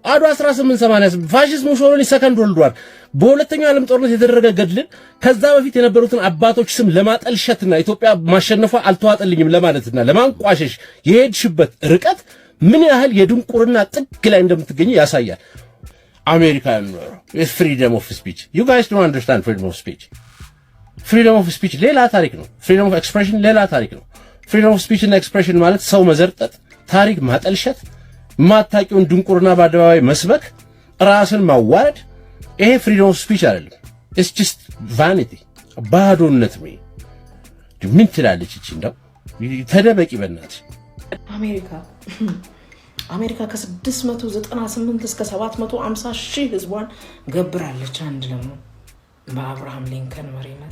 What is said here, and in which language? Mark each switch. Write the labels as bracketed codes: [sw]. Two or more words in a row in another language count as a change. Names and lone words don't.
[am] አድዋ 1888 ፋሺስት ሙሶሎኒ [en] second world war [am] በሁለተኛው ዓለም ጦርነት የተደረገ ገድልን ከዛ በፊት የነበሩትን አባቶች ስም ለማጠልሸትና ኢትዮጵያ ማሸነፏ አልተዋጠልኝም ለማለትና ለማንቋሸሽ የሄድሽበት ርቀት ምን ያህል የድንቁርና ጥግ ላይ እንደምትገኝ ያሳያል። አሜሪካ [en] freedom of speech you guys don't understand freedom of speech. freedom of speech [am] ሌላ ታሪክ ነው። [en] freedom of expression [am] ሌላ ታሪክ ነው። [en] freedom of speech [am] እና ኤክስፕሬሽን ማለት ሰው መዘርጠጥ፣ ታሪክ ማጠልሸት፣ ማታቂውን ድንቁርና በአደባባይ መስበክ፣ ራስን ማዋረድ፣ ይሄ [en] freedom of speech [am] አይደለም። [en] it's just vanity [am] ባዶነት ነው። ምን ትላለች እቺ? እንደው ተደበቂ በእናትሽ። አሜሪካ ከ698 እስከ 750 ሺህ ህዝቧን ገብራለች አንድ ለመሆን በአብርሃም ሊንከን መሪነት።